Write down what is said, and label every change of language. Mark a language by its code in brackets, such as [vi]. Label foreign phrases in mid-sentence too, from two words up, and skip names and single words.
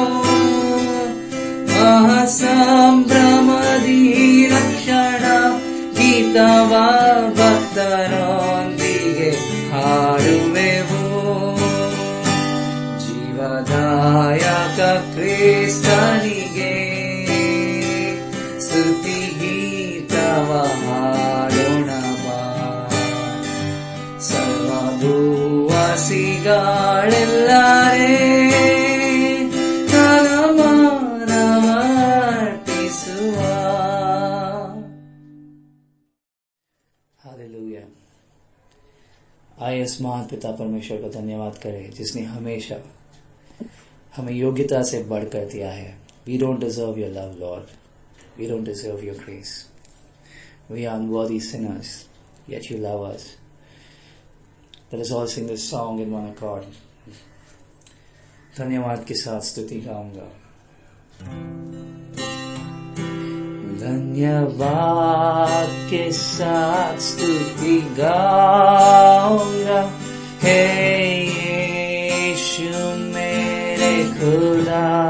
[kn] ಮಹಾಸಂಭ್ರಮದಿ ರಕ್ಷಣಾ ಗೀತವ ಭಕ್ತರೊಂದಿಗೆ ಹಾಡುವೆವು ಜೀವದಾಯಕ ಕ್ರಿಸ್ತನಿಗೆ ಸ್ತುತಿ ಗೀತವ ಹಾಡೋಣ ಬಾ. ಸರ್ವಭೂವಾಸಿಗಳೆಲ್ಲರೇ ಘನಮಾನವರ್ಪಿಸುವ. [hi] हालेलुया। आइए इस महान पिता परमेश्वर का धन्यवाद करें जिसने हमेशा हमें योग्यता से बढ़कर दिया है. [en] We don't deserve your love, Lord. We don't deserve your grace. We are unworthy sinners, yet you love us. Let us all sing this song in one accord. [hi] धन्यवाद के साथ स्तुति गाऊंगा. धन्यवाद के साथ स्तुति गाऊंगा हे यीशु मेरे खुदा.